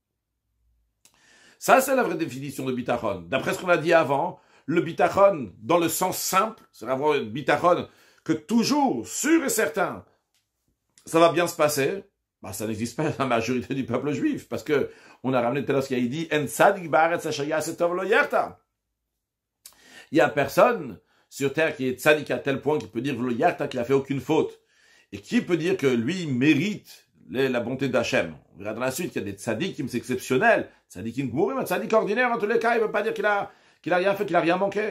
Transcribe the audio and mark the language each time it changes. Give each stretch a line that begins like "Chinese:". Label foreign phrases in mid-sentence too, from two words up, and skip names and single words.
French: Ça, c'est la vraie définition de bitachon. D'après ce qu'on a dit avant, le bitachon, dans le sens simple, c'est avoir le bitachon que toujours, sûr et certain, ça va bien se passer. Bah, ça n'existe pas dans la majorité du peuple juif, parce que on a ramené tout à l'heure ce qu'il a dit,
Hebrew: אין צדיק בארץ אשר יעשה טוב לא יחטא.
French: Il y a personne sur terre qui est tzadik à tel point qu'il peut dire
Hebrew: לא יחטא
French: qu'il a fait aucune faute. Et qui peut dire que lui mérite la bonté d'Hachem? On verra dans la suite qu'il y a des tzadikim, c'est exceptionnel.
Hebrew: צדיקים גמורים,
French: un tzadik ordinaire, en tous les cas, il ne veut pas dire qu'il a rien fait, qu'il a rien manqué.